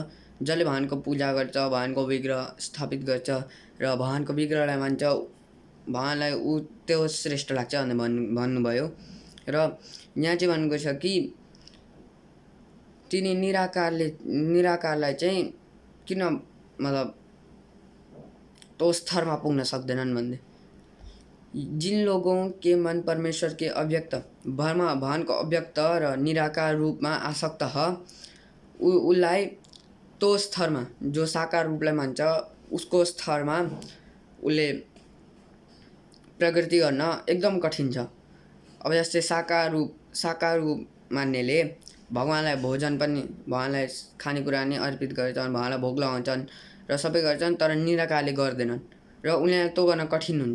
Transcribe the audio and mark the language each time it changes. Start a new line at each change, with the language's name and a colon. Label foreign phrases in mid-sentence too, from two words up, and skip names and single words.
Nepali: जसले भगवानको पूजा गर्छ, भगवानको विग्रह स्थापित गर्छ र भगवानको विग्रहलाई मान्छ, भगवानलाई त्यो श्रेष्ठ लाग्छ भन्ने भन्नुभयो। र यहाँ चाहिँ भन्नुको छ कि तिनी निराकारलाई चाहिँ किन मतलब तो स्तरमा पुग्न सक्दैनन् भन्ने।
Hindi: जिन लोगों के मन परमेश्वर के अव्यक्त
Nepali: भगवानको अव्यक्त र निराकार रूपमा आसक्त ह, उसलाई तो स्तरमा, जो साकार रूपलाई मान्छ उसको स्तरमा उसले प्रगति गर्न एकदम कठिन छ। अब जस्तै साकार रूप मान्नेले भगवानलाई भोजन पनि, भगवानलाई खानेकुरा नै अर्पित गर्छन्, भगवानलाई भोग लगाउँछन् र सबै गर्छन्, तर निराकारले गर्दैनन् र उनीहरूलाई त्यो गर्न कठिन हुन्छ।